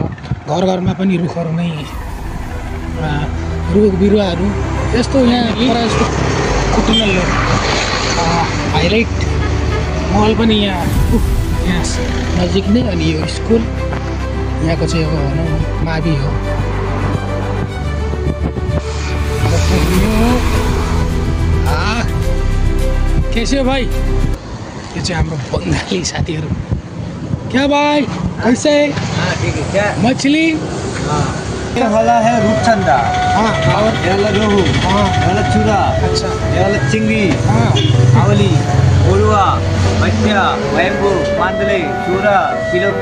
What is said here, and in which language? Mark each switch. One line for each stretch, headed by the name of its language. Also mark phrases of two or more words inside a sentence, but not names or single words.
Nepali: घर घरमा पनि रुखहरू नै, रुख बिरुवाहरू यस्तो यहाँ प्रायः जस्तो कुटिनल। हाइलाइट मल पनि यहाँ नजिक नै। अनि यो स्कुल यहाँको चाहिँ अब भनौँ मावि हो।
Hindi: कैसे हो भाई?
Nepali: ये चाहिँ हाम्रो बङ्गाली साथीहरू।
Hindi: क्या भाई कैसे? हाँ ठीक है। क्या मछली? ये वाला है रूपचंदा। हाँ, और ये वाला रोहू। हाँ, ये वाला चूरा। अच्छा। ये वाला चिंगी, हाँ, आवली, ओलुआ, बच्चा, बैम्बू, मांदले, चूरा, सिलोपी।